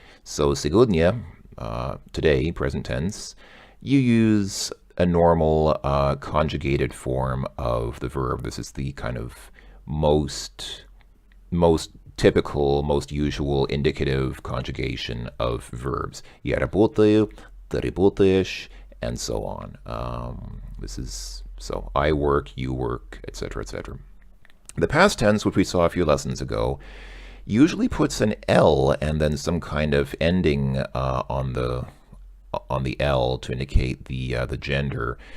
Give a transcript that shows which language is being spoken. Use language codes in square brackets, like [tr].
[en] So сегодня, today, present tense, you use a normal conjugated form of the verb. This is the kind of most typical, most usual indicative conjugation of verbs. [ru] Я работаю, ты работаешь, [en] and so on. This is, so I work, you work, etc., etc. The past tense, which we saw a few lessons ago, usually puts an L and then some kind of ending on the L to indicate the gender.